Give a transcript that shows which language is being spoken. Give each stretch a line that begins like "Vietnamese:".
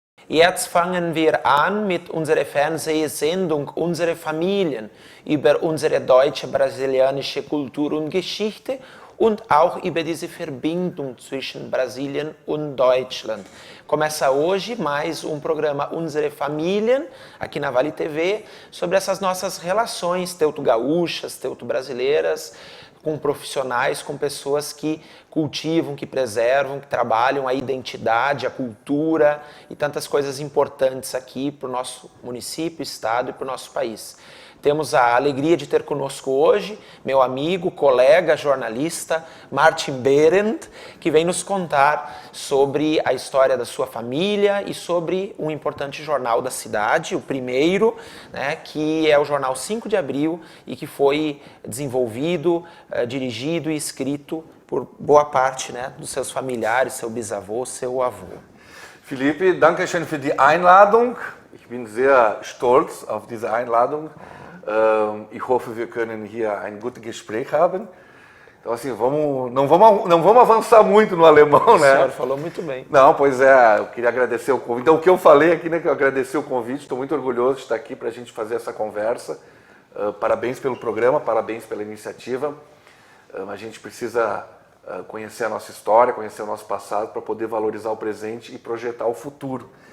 German: Jetzt fangen wir an mit unserer Fernsehsendung Unsere Familien über unsere deutsche-brasilianische Kultur und Geschichte und auch über diese Verbindung zwischen Brasilien und Deutschland.
Portuguese: Começa hoje mais um programa Unsere Familien, aqui na Vale TV, sobre essas nossas relações teuto-gaúchas, teuto-brasileiras, com profissionais, com pessoas que cultivam, que preservam, que trabalham a identidade, a cultura e tantas coisas importantes aqui para o nosso município, estado e para o nosso país. Temos a alegria de ter conosco hoje meu amigo, colega, jornalista, Martin Behrendt, que vem nos contar sobre a história da sua família e sobre um importante jornal da cidade, o primeiro, né, que é o jornal 5 de Abril e que foi desenvolvido, dirigido e escrito por boa parte, né, dos seus familiares, seu bisavô, seu avô.
German: Felipe, danke schön für die Einladung. Ich bin sehr stolz auf diese Einladung. Ich hoffe, wir können hier ein gutes Gespräch haben.
Portuguese: Então, assim, não vamos avançar muito no alemão, né? O senhor falou muito bem. Não, pois é, eu queria agradecer o convite. Então, o que eu falei aqui, né, que eu agradeci o convite, estou muito orgulhoso de estar aqui para a gente fazer essa conversa. Parabéns pelo programa, parabéns pela iniciativa. A gente precisa conhecer a nossa história, conhecer o nosso passado para poder valorizar o presente e projetar o futuro.